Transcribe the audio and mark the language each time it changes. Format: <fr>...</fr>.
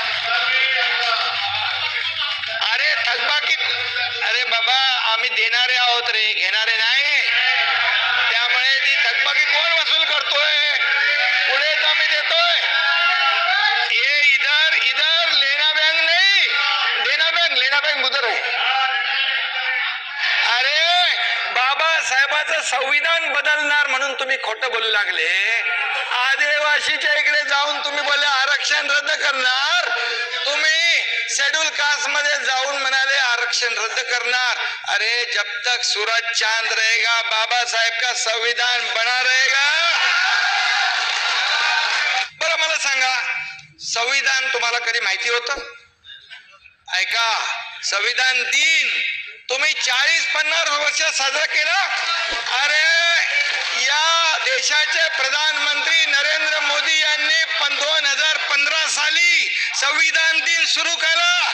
<mr>अरे थकबाकी, अरे बाबा आम्ही देणारे आहोत रे, घेणारे नाही. त्यामुळे ती थकबाकी कोण वसूल करतोय? पुढे तर आम्ही देतोय.</mr> <hi>ये इधर इधर लेना बैंक नहीं, देना बैंक, लेना बैंक उधर है.</hi> <mr>अरे बाबासाहेबांचं संविधान बदलणार म्हणून तुम्ही खोटं बोलू लागले. आदिवासीच्या इकडे जाऊन तुम्ही बोलले आरक्षण रद्द करणार. तुम्ही शेड्यूल कास्ट मध्ये जाऊन म्हणाले आरक्षण रद्द करणार.</mr> <hi>अरे जब तक सूरज चांद रहेगा बाबा साहेब का संविधान बना रहेगा.</hi> <mr>बरं मला सांगा, संविधान तुम्हाला कधी माहिती होतं? ऐका, संविधान दिन तुम्ही 40-50 वर्ष साजरा केला. अरे या देशाचे प्रधानमंत्री नरेंद्र मोदी यांनी 2015 साली संविधान दिन सुरू केला.</mr>